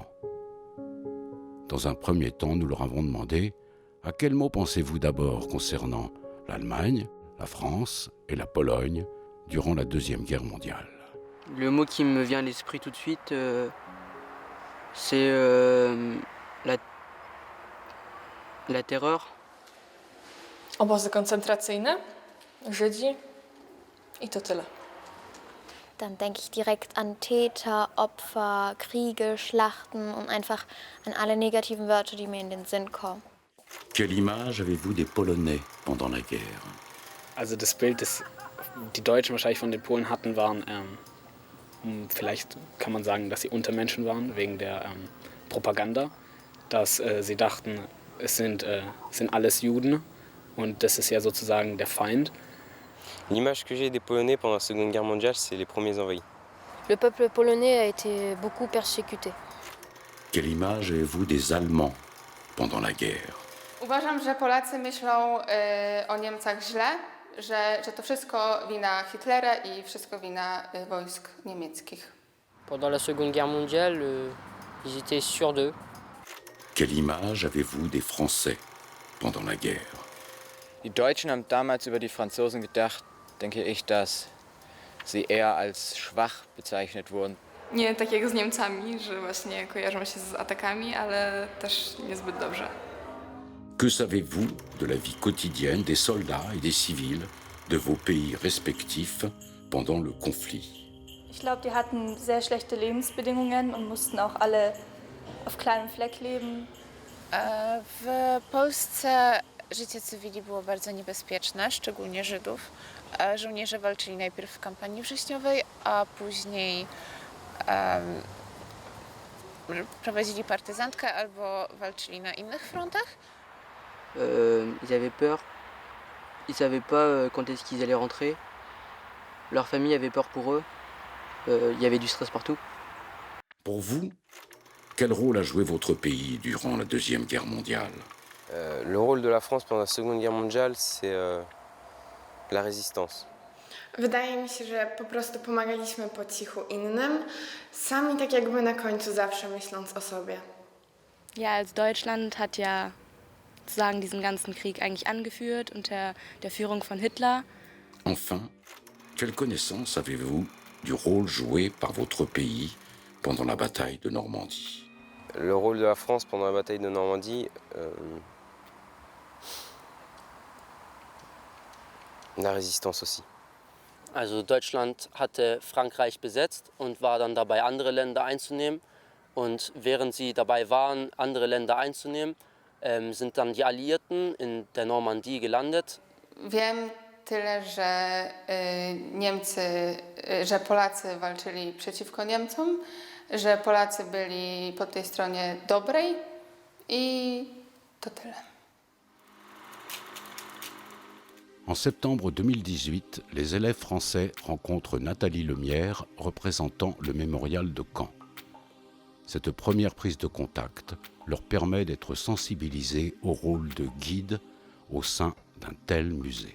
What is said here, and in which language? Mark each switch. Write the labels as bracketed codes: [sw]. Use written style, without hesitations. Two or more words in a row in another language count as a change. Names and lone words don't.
[fr] Dans un premier temps, nous leur avons demandé « À quel mot pensez-vous d'abord concernant l'Allemagne, la France et la Pologne durant la Deuxième Guerre mondiale ?» Le mot qui me vient à l'esprit tout de suite, c'est la terreur. [pl] Obozy koncentracyjne, Żydzi i to tyle. [de] Dann denke ich direkt an Täter, Opfer, Kriege, Schlachten und einfach an alle negativen Wörter, die mir in den Sinn kommen. [fr] Quelle image avez-vous des Polonais pendant la guerre? [de] Also das Bild, das die Deutschen wahrscheinlich von den Polen hatten, waren, vielleicht kann man sagen, dass sie Untermenschen waren, wegen der Propaganda. Dass sie dachten, es sind alles Juden und das ist ja sozusagen der Feind. [fr] L'image que j'ai des Polonais pendant la Seconde Guerre mondiale, c'est les premiers envahis. Le peuple polonais a été beaucoup persécuté. Quelle image avez-vous des Allemands pendant la guerre? [pl] Uważam, że Polacy myślą o Niemcach źle, że to wszystko wina Hitlera i wszystko wina wojsk niemieckich. [fr] Pendant la Seconde Guerre mondiale, ils étaient sûrs d'eux. Quelle image avez-vous des Français pendant la guerre? [de] Die Deutschen haben damals über die Franzosen gedacht, denke ich, dass sie eher als schwach bezeichnet wurden. [pl] Nie tak jak z Niemcami, że właśnie kojarzą się z atakami, ale też niezbyt dobrze. [fr] Que savez-vous de la vie quotidienne des soldats et des civils de vos pays respectifs pendant le conflit? [de] Ich glaube, die hatten sehr schlechte Lebensbedingungen und mussten auch alle auf kleinem Fleck leben. [pl] W Polsce życie cywili było bardzo niebezpieczne, szczególnie Żydów. Żołnierze walczyli najpierw w kampanii wrześniowej, a później prowadzili partyzantkę albo walczyli na innych frontach. [fr] Ils avaient peur. Ils ne savaient pas quand est-ce qu'ils allaient rentrer. Leur famille avait peur pour eux. Il y avait du stress partout. Pour vous, quel rôle a joué votre pays durant la Deuxième Guerre mondiale? Le rôle de la France pendant la Seconde Guerre mondiale, c'est la résistance. [pl] Wydaje mi się, że po prostu pomagaliśmy po cichu innym, sami tak jakby na końcu zawsze myśląc o sobie. [de] Ja, also Deutschland hat ja sozusagen diesen ganzen Krieg eigentlich angeführt unter der Führung von Hitler. [fr] Enfin, quelle connaissance avez-vous du rôle joué par votre pays pendant la bataille de Normandie? Le rôle de la France pendant la bataille de Normandie, la résistance aussi. [de] Also Deutschland hatte Frankreich besetzt und war dann dabei, andere Länder einzunehmen. Und während sie dabei waren, andere Länder einzunehmen, sind dann die Alliierten in der Normandie gelandet. [pl] Wiem tyle, że Polacy walczyli przeciwko Niemcom, że Polacy byli po tej stronie dobrej i to tyle. [fr] En septembre 2018, les élèves français rencontrent Nathalie Lemierre, représentant le mémorial de Caen. Cette première prise de contact leur permet d'être sensibilisés au rôle de guide au sein d'un tel musée.